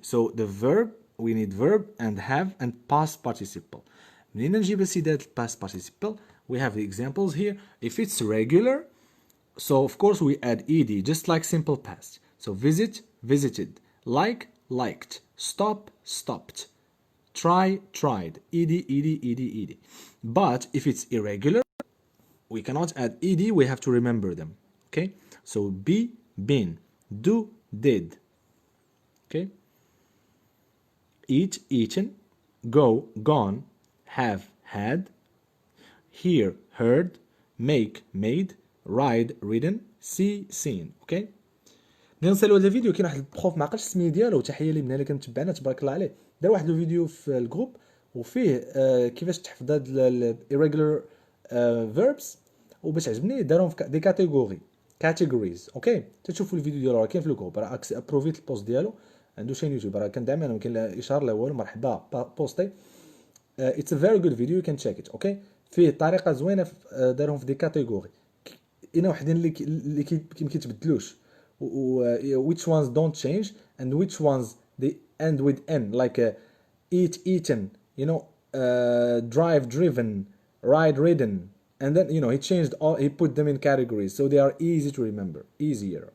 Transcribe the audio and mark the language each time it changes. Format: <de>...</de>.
<en>So the verb, we need verb and have and past participle.</en> <ar>منين نجيب السيدات past participle?</ar> <en>We have the examples here. If it's regular, so of course we add ed just like simple past. So visit, visited, like, liked, stop, stopped, try, tried, ed. But if it's irregular, we cannot add ed, we have to remember them. Okay? So be, been, do, did. Okay? Eat, eaten, go, gone, have, had, hear, heard, make, made, ride, ridden, see, seen. Okay?</en> <ar>نسالوا هذا الفيديو كاين واحد البروف ما عقلش السميه ديالو تحيه ليه من اللي كنتبعنا تبارك الله عليه دار واحد الفيديو في الجروب وفيه كيفاش تحفظ هاد irregular verbs وباش عجبني دارهم في دي categories. اوكي تشوفوا الفيديو ديالو راه كاين في الجروب راه ابروفيت البوست ديالو عنده شين يوتيوب راه كان دائما كاين اشهار الاول مرحبا بوستي.</ar> <en>It's a very good video, you can check it.</en> <ar>اوكي فيه طريقه زوينه دارهم في دي كاتيجوري انا وحدين اللي ما كيتبدلوش</ar> <en>which ones don't change and which ones they end with n like eat, eaten, you know, drive, driven, ride, ridden, and then you know he put them in categories so they are easy to remember, easier.</en>